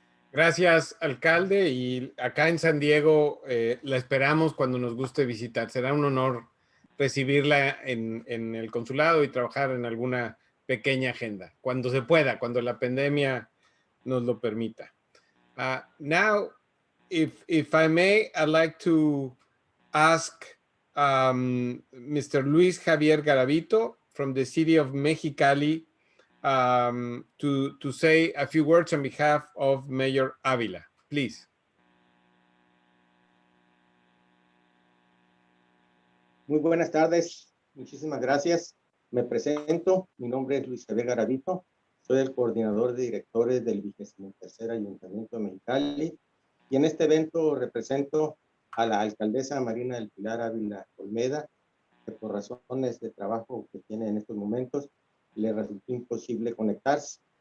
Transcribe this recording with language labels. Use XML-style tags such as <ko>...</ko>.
<es>Gracias, alcalde. Y acá en San Diego la esperamos cuando nos guste visitar. Será un honor recibirla en el consulado y trabajar en alguna pequeña agenda, cuando se pueda, cuando la pandemia nos lo permita.</es> <en>Now, if I may, I'd like to ask Mr. Luis Javier Garavito from the city of Mexicali to say a few words on behalf of Mayor Ávila, please.</en> <es>Muy buenas tardes, muchísimas gracias. Me presento, mi nombre es Luis Javier Garavito, soy el coordinador de directores del 23º Ayuntamiento de Mexicali y en este evento represento a la alcaldesa Marina del Pilar Ávila Olmeda, que por razones de trabajo que tiene en estos momentos le resultó imposible conectarse.</es>